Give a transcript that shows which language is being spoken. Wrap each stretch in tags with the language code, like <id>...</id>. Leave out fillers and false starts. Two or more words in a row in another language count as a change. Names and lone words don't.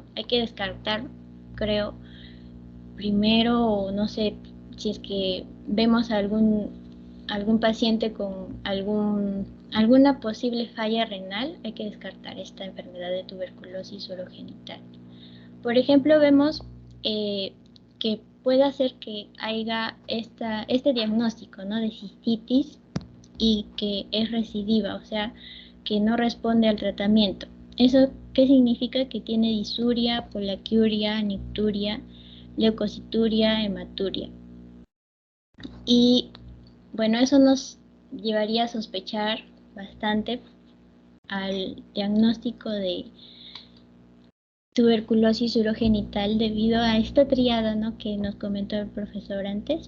<es>Hay que descartar, creo, primero, no sé, si es que vemos algún paciente con alguna posible falla renal, hay que descartar esta enfermedad de tuberculosis urogenital. Por ejemplo, vemos que puede hacer que haya este diagnóstico, ¿no?, de cistitis y que es recidiva, o sea, que no responde al tratamiento. ¿Eso qué significa? Que tiene disuria, polaquiuria, nicturia, leucocituria, hematuria. Y bueno, eso nos llevaría a sospechar bastante al diagnóstico de tuberculosis urogenital debido a esta triada, ¿no?, que nos comentó el profesor antes,</es>